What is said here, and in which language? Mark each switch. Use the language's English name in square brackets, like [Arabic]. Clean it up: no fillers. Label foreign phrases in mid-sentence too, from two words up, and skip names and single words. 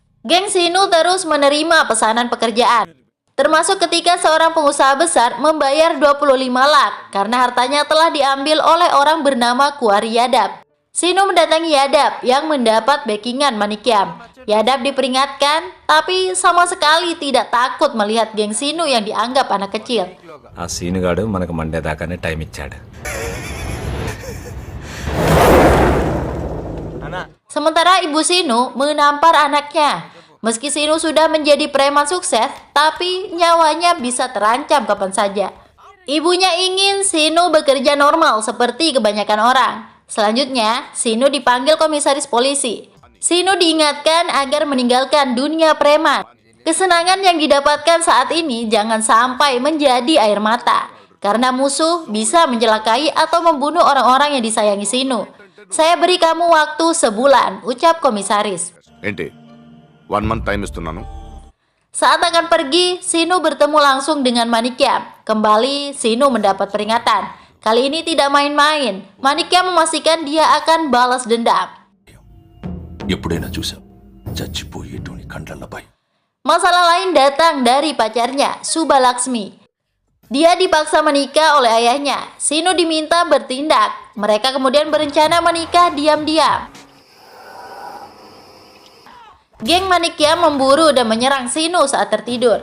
[Indonesian] Geng Sinu terus menerima pesanan pekerjaan. Termasuk ketika seorang pengusaha besar membayar 25 lak karena hartanya telah diambil oleh orang bernama Kuari Yadap. Sinu mendatangi Yadap yang mendapat backingan Manikyam. Yadap diperingatkan, tapi sama sekali tidak takut melihat geng Sinu yang dianggap anak kecil. [Telugu] ఆ సీనుగాడు మనకు మండే దాకానే టైం ఇచ్చాడు. [Indonesian] Sementara ibu Sinu menampar anaknya. Meski Sinu sudah menjadi preman sukses, tapi nyawanya bisa terancam kapan saja. Ibunya ingin Sinu bekerja normal seperti kebanyakan orang. Selanjutnya, Sinu dipanggil komisaris polisi. Sinu diingatkan agar meninggalkan dunia preman. Kesenangan yang didapatkan saat ini jangan sampai menjadi air mata, karena musuh bisa mencelakai atau membunuh orang-orang yang disayangi Sinu. Saya beri kamu waktu sebulan, ucap komisaris. [Telugu] ఏంటి 1 month టైం ఇస్తున్నాను. [Indonesian] Saat akan pergi, Sinu bertemu langsung dengan Manikyam. Kembali, Sinu mendapat peringatan. Kali ini tidak main-main. Manikyam memastikan dia akan balas dendam. [Telugu] ఎప్పుడైనా చూసాం చచ్చిపోయేటోని కండ్లపై. [Indonesian] Masalah lain datang dari pacarnya, Subha Laksmi. Dia dipaksa menikah oleh ayahnya. Sinu diminta bertindak. Mereka kemudian berencana menikah diam-diam. Geng Manikyam memburu dan menyerang Sinu saat tertidur.